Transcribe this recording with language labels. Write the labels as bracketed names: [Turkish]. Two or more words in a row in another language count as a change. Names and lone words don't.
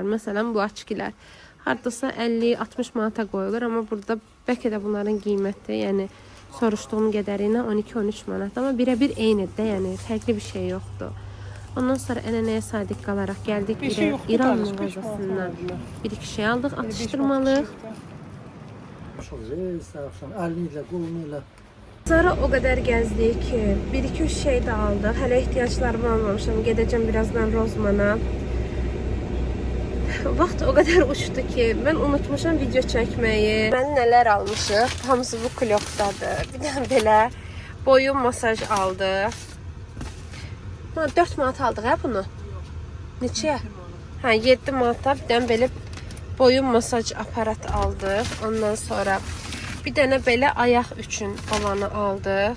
[Azerbaijani] Məsələn, bu açkilər hardasa 50-60 manata qoyulur, amma burada bəlkə də bunların qiyməti, yəni soruşduğum qədərinə 12-13 manat, amma birə-bir eynidir, yəni fərqli bir şey yoxdur. Ondan sonra ənənəyə sadiq qalaraq gəldik İran mağazasından. Bir-iki şey aldıq, atışdırmalıq. [Turkish] Sonra o kadar gezdik ki, bir iki üç şey de aldık. [Azerbaijani] Hələ ihtiyaçlarımı almamışım. [Turkish] Gedeceğim birazdan Rozman'a. Vaxt o kadar uçtu ki, ben unutmuşum video çekmeyi. Ben neler [Azerbaijani] almışıq? Hamısı bu klokdadır. Bir də belə boyun masaj aldıq. 4 manat aldıq hə bunu. Neçəyə? Hə, 7 manata bir dənə belə boyun masaj aparat aldıq. Ondan sonra bir dənə belə ayaq üçün olanı aldıq.